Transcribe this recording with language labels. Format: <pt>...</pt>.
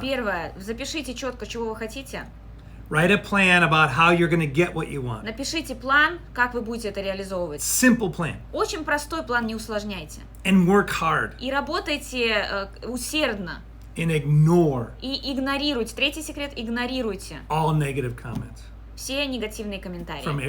<ru>Первое, запишите четко, чего вы хотите.</ru> <en>Write a plan about how you're going to get what you want.</en> <ru>Напишите план, как вы будете это реализовывать.</ru> <en>Simple plan.</en> <ru>Очень простой план, не усложняйте.</ru> <en>And work hard.</en> <ru>И работайте усердно.</ru> <en>And ignore</en> <ru>И игнорируйте. 3 секрет, игнорируйте</ru> <en>all negative comments</en> <ru>все негативные</ru> <en>from</en> <ru>комментарии.</ru>